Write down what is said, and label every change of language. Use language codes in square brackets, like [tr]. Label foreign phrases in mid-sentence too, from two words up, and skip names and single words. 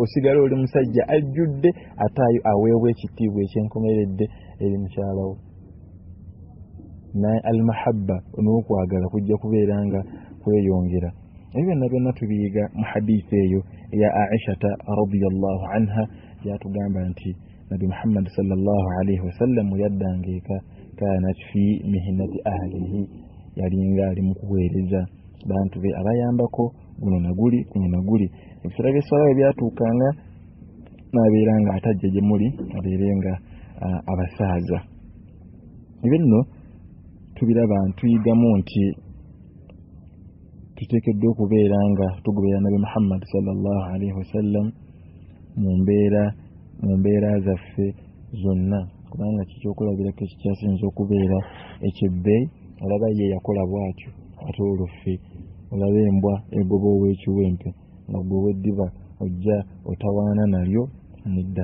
[lg] Osigala oli musajja ajjudde ate aweebwa ekitiibwa ekyenkomeredde eri mukyalawo. Naye almahabba n'okwagala kujja kubeera nga kweyongera. Ebyo byonna byonna tubiyiga mu hadiisi eyo eya Aishata [ar] رضي الله عنها [lg] yatugamba nti Nabi Muhammad [ar] صلى الله عليه وسلم [lg] yaddanga eka [ar] كان في مهنة أهله, [lg] yalinga ali mu kuweereza bantu be abayambako guno naguli kuno naguli. Ebiseera by'essala byatuukanga n'abeera nga atajja gye muli abeerenga abasaaza. Ebyo nno tubiraba ntuyigamu nti tuteekeddwa okubeera nga tugoberera Nabi Muhammad [ar] صلى الله عليه وسلم [lg] mu mbeera zaffe zonna, kubanga kikyokulabirako ekikyasinza okubeera ekyebbeeyi. Olaba ye yakola bw'atyo, ate oluffe olaba embwa egoba ow'ekiwempe nga gwe weddiba ojja otawaana nalyo nedda.